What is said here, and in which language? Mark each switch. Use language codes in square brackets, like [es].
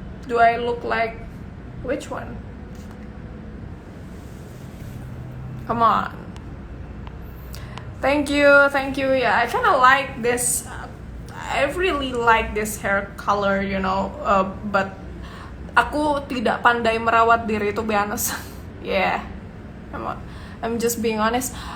[en] Do I look like which one? Come on. Thank you. Yeah, I kind of like this. I really like this hair color, you know. [id] But aku tidak pandai merawat diri, [en] to be honest. Yeah, I'm just being honest.